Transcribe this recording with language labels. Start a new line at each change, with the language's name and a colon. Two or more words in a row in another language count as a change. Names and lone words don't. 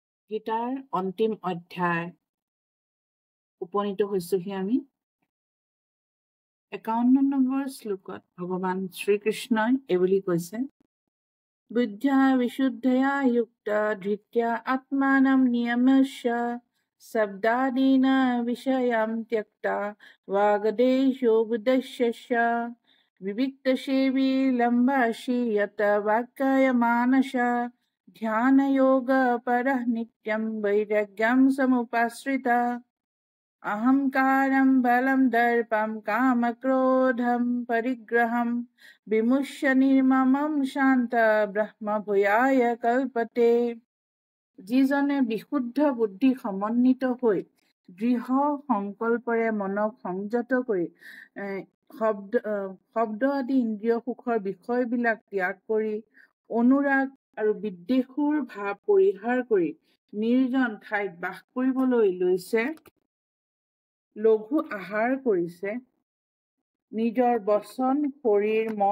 Assamese: গীতাৰ অন্তিম অধ্যায় উপনীত হৈছোহি আমি 51 নম্বৰ শ্লোকত ভগৱান শ্ৰীকৃষ্ণই এইবুলি কৈছে,
Sanskrit: বুদ্ধ্যা বিশুদ্ধয়া যুক্তা ধৃত্যা আত্মানম নিয়ম্য শব্দাদীনা বিষয়াম ত্যক্তা বাগদেশো বুদ্ধস্য विविक्तसेवी लम्बाशी यत वाक्काय मानसा ध्यानयोगपरः नित्यं वैराग्यं समुपाश्रिता अहंकारं बलं दर्पं कामक्रोधं परिग्रहं विमुच्य निर्ममं शान्त ब्रह्मभूयाय कल्पते।
Assamese: যিজনে বিশুদ্ধ বুদ্ধি সমন্বিত হৈ দৃঢ় সংকল্পৰে মনক সংযত কৰি শব্দ আদি ইন্দ্ৰিয় সুখৰ বিষয়বিলাক ত্যাগ কৰি অনুৰাগ আৰু বিদ্বেষৰ ভাৱ পৰিহাৰ কৰি নিৰ্জন ঠাইত বাস কৰিবলৈ লৈছে, লঘু আহাৰ কৰিছে, নিজৰ বচন শৰীৰ মন